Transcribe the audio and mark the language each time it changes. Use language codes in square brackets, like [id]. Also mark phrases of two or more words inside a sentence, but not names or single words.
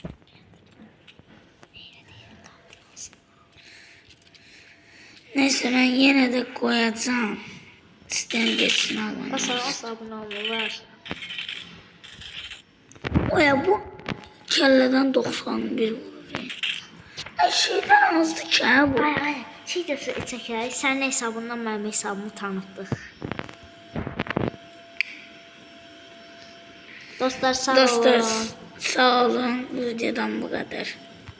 [tr] Neyse, ben yine de koyacağım. Sizden geçsin abone. Asla abone olmuyorlar. Oya bu kelleden 91 vurur. Her şeyden azdı ki ha bu. [az] Ay. Şey de çəkək. Sənin hesabından mənim hesabımı tanıtdıq. Dostlar, sağ olun. [tr] Sağ olun. Bu videodan bu kadar.